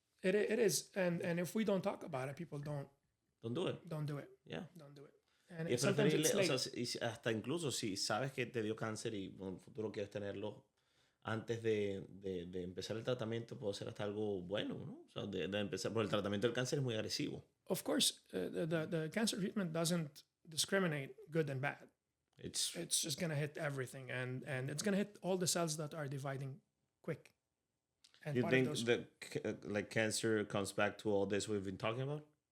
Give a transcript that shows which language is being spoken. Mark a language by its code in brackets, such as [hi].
[en] It is, and if we don't talk about it, people don't do it. Don't do it. Yeah. Don't do it. And [es] Y es [en] sometimes [es] preferible, [en] it's late. [es] o sea, hasta incluso si sabes que te dio cáncer y en el futuro quieres tenerlo, antes de empezar el tratamiento puede ser hasta algo bueno, ¿no? O sea, de empezar, porque el tratamiento del cáncer es muy agresivo. [en] Of course, the cancer treatment doesn't discriminate good and bad. It's just going to hit everything, and it's going to hit all the cells that are dividing quick. And you think that cancer comes back to all this we've been talking about?